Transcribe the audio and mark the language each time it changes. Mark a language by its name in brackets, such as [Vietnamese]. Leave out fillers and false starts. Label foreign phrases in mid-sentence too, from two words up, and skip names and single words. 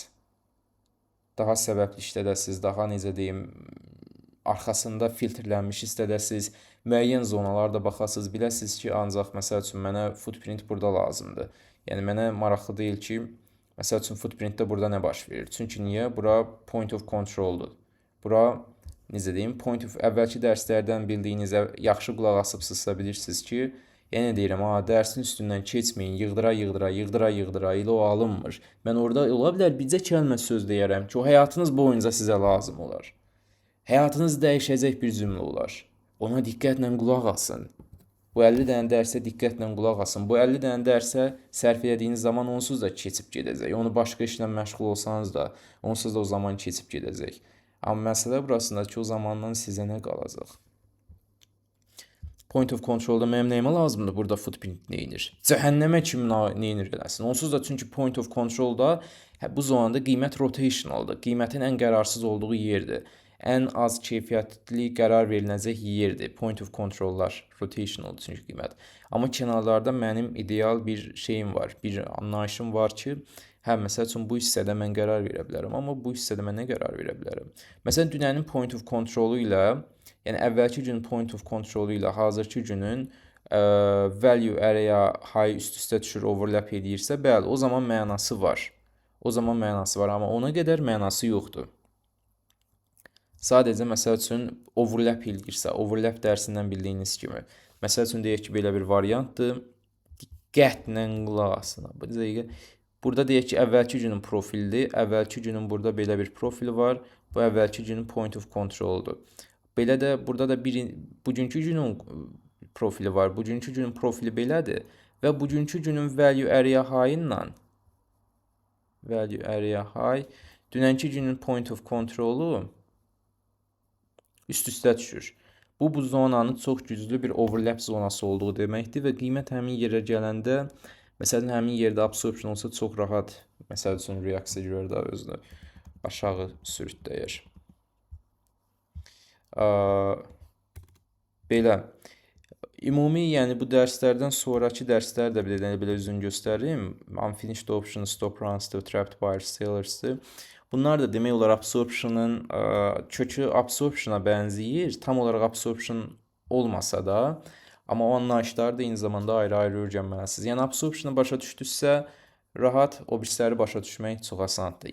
[Azerbaijani] Daha səbəbli işlədəsiz, daha necə deyim, arxasında filtrlənmiş istədəsiz, müəyyən zonalarda baxasız, biləsiz ki, ancaq məsəl üçün mənə footprint burada lazımdır. Yəni mənə maraqlı deyil ki, məsəl üçün footprintdə burada nə baş verir? Çünki niyə? Bura [English] point of controldur. [Azerbaijani] Bura necə deyim, [English] point of [Azerbaijani] əvvəlki dərslərdən bildiyinizə yaxşı qulaq asıbsınızsa bilirsiniz ki, yenə deyirəm, dərsin üstündən keçməyin, yığdıra ilə o alınmır. Mən orada ola bilər bircə kəlmə söz deyərəm ki, o həyatınız boyunca sizə lazım olar. Həyatınız dəyişəcək bir cümlə olar. Ona diqqətlə qulaq asın. Bu 50 dənə dərsə diqqətlə qulaq asın. Bu 50 dənə dərsə sərf edədiyiniz zaman onsuz da keçib gedəcək. Onu başqa işlə məşğul olsanız da, onsuz da o zaman keçib gedəcək. Amma məsələ burasında ki, o zamandan sizə nə qalacaq? [English] Point of controlda [Azerbaijani] mənim nəyimə lazımdır? Burada footprint neyinir? Cəhənnəmə kim neyinir eləsin? Onsuz da çünki [English] point of controlda [Azerbaijani] bu zonada qiymət rotationaldır. Qiymətin ən qərarsız olduğu yerdir. Ən az keyfiyyətli qərar veriləcək yerdir. [English] Point of controllar [Azerbaijani] rotationaldır çünki qiymət. Amma kənarlarda mənim ideal bir şeyim var, bir anlayışım var ki, məsəl üçün bu hissədə mən qərar verə bilərəm, amma bu hissədə mən nə qərar verə bilərəm? Məsələn, dünənin [English] point of controlu [Azerbaijani] ilə, yəni əvvəlki günün [English] point of controlu [Azerbaijani] ilə hazırki günün [English] value area high [Azerbaijani] üst-üstə düşür, overlap edirsə, bəli, o zaman mənası var. O zaman mənası var, amma ona qədər mənası yoxdur. Sadəcə, məsəl üçün, overlap edirsə, overlap dərsindən bildiyiniz kimi. Məsəl üçün, deyək ki, belə bir variantdır. Diqqətlə qulaq asın. Burada deyək ki, əvvəlki günün profilidir. Əvvəlki günün burada belə bir profili var. Bu əvvəlki günün [English] point of controldur. [Azerbaijani] Belə də burada da bugünkü günün profili var. Bugünkü günün profili belədir. Və bugünkü günün [English] value area high [Azerbaijani] ilə dünənki günün [English] point of controlu [Azerbaijani] üst-üstə düşür. Bu zonanın çox güclü bir overlap zonası olduğu deməkdir və qiymət həmin yerə gələndə, məsələn, həmin yerdə absorption olsa çox rahat, məsəl üçün, reaksiya görür də özünü aşağı sürütləyir. Belə, ümumi, yəni bu dərslərdən sonraki dərslər də belə üzün göstərim. [English] Unfinished options, stop runs-dır, trapped buyers, [Azerbaijani] sellers'dır. Bunlar da demək olar absorption'ın kökü absorption'a bənzəyir. Tam olaraq absorption olmasa da, amma o anlayışları da eyni zamanda ayrı-ayrı öyrənməlisiniz. Yəni absorption'ı başa düşdünüzsə, rahat o birisləri başa düşmək çox asandır.